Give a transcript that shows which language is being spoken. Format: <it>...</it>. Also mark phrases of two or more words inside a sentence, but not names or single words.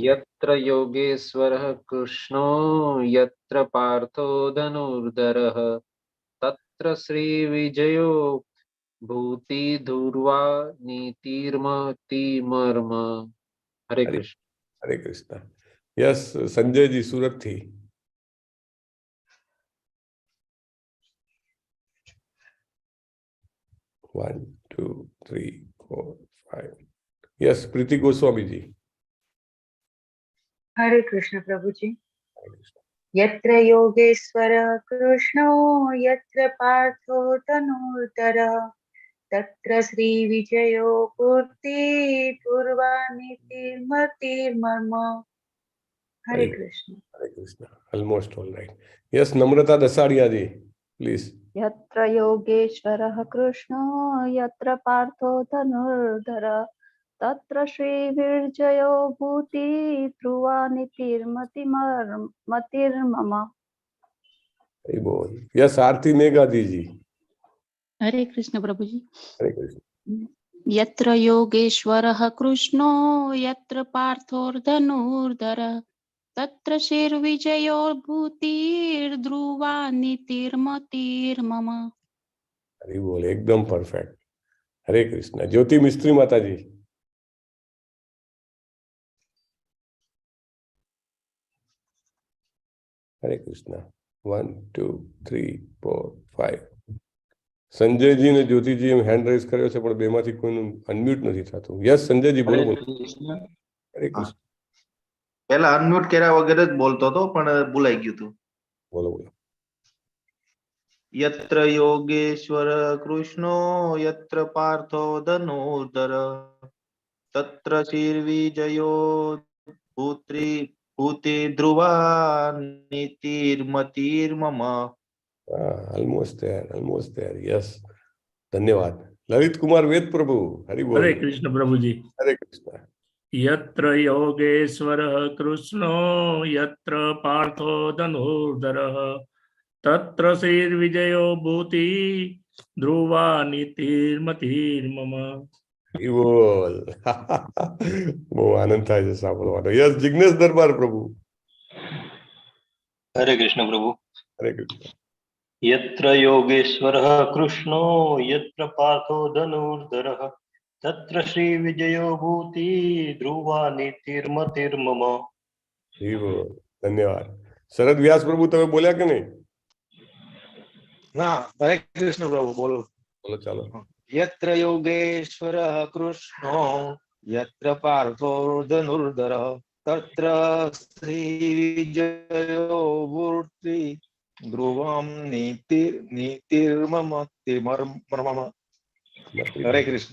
<sa>યત્ર યોગેશ્વરઃ કૃષ્ણો યત્ર પાર્થો ધનુર્ધરઃ તત્ર શ્રી વિજયો ભૂતિ ધુર્વા નીતિર્મતિર્મમ.</sa> <gu>હરે કૃષ્ણ. હરે કૃષ્ણ. યસ, સંજયજી સુરતથી.</gu> <en>One, two, three, four, five. Yes, Priti Goswamiji.</en> <hi>हरे कृष्ण प्रभु जी.</hi> <sa>यत्र योगेश्वर कृष्णो यत्र पार्थो धनुर्धर तत्र श्रीविजयो पूर्ति पूर्वानीतिर्मतिर्मम.</sa> <hi>हरे कृष्ण. हरे कृष्ण.</hi> <en>almost all right. यस, नम्रता दसाड़िया जी, प्लीज.</en> <sa>यत्र योगेश्वरः कृष्णो यत्र पार्थो धनुर्धर तत्र श्रीविजयो भूति ध्रुवा नीतिर्मतिर्मम.</sa> <hi>हरि बोल. यस, आरती मेघादी जी. हरे कृष्ण प्रभु जी. हरे कृष्ण.</hi> <sa>यत्र योगेश्वरः कृष्णो यत्र पार्थो धनुर्धर तत्र श्रीर्विजयो भूतिर्ध्रुवा नीतिर्मतिर्मम.</sa> <hi>हरि बोल, एकदम परफेक्ट. हरे कृष्ण. ज्योति मिस्त्री माता जी. हरे कृष्ण. 1 2 3 4 5.</hi> <gu>સંજયજી ને જ્યોતિજી એમ</gu> <en>hand raise</en> <gu>કર્યો છે પણ બેમાંથી કોઈનું અનમ્યુટ નથી થતું. યસ સંજયજી, બોલો બોલો. હરે કૃષ્ણ. પેલા અનમ્યુટ કર્યા વગર જ બોલતો હતો પણ ભૂલાઈ ગયું હતું. બોલો બોલો.</gu> <sa>યત્ર યોગેશ્વર કૃષ્ણો યત્ર પાર્થો ધનુર્ધર તત્ર શ્રીર્વિજયો ભૂતિ ધ્રુવા નીતિર્મતિર્મમ.</sa> <en>almost there. यस,</en> <hi>धन्यवाद. ललित कुमार वेद प्रभु. हरि बोल. हरे कृष्ण प्रभु जी. हरे कृष्ण.</hi> <sa>यत्र योगेश्वरः कृष्णो यत्र पार्थो धनुर्धरः तत्र श्रीर्विजयो भूति ध्रुवा नीतिर्मतिर्मम.</sa> <gu>बोल. બહુ આનંદ થાય છે સાંભળવાનો. યસ, જિગ્નેશ દરબાર પ્રભુ.</gu> <hi>हरे कृष्ण प्रभु. हरे कृष्ण.</hi> <sa>यत्र योगेश्वरः कृष्णो यत्र पार्थो धनुर्धरः तत्र श्रीविजयो भूति ध्रुवा नीतिर्मतिर्मम.</sa> <hi>धन्यवाद. शरद व्यास प्रभु,</hi> <gu>તમે બોલ્યા કે નહીં? ના, હરે કૃષ્ણ પ્રભુ, બોલો. બોલો, ચાલો.</gu> <sa>यत्र योगेश्वरः कृष्णो यत्र पार्थो धनुर्धरः तत्र श्रीविजयो भूति ध्रुवं नीतिर्मम.</sa> <hi>हरे कृष्ण.</hi>